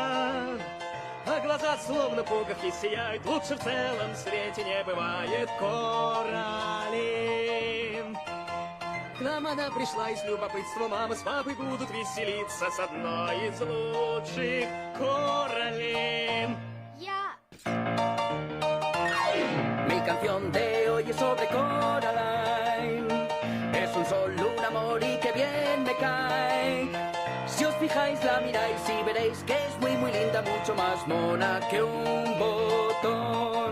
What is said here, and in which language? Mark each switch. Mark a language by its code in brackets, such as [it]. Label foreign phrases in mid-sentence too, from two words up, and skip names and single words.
[ru] А глаза словно пуговки сияют, лучше в целом свете не бывает Коралин. К нам она пришла из любопытства, мама с папой будут веселиться с одной из лучших Коралин. [es] Mi canción de hoy es sobre Coraline. Es un sol, un amor y que bien me cae. Si os fijáis la miráis y veréis que es muy muy linda, mucho más mona que un botón.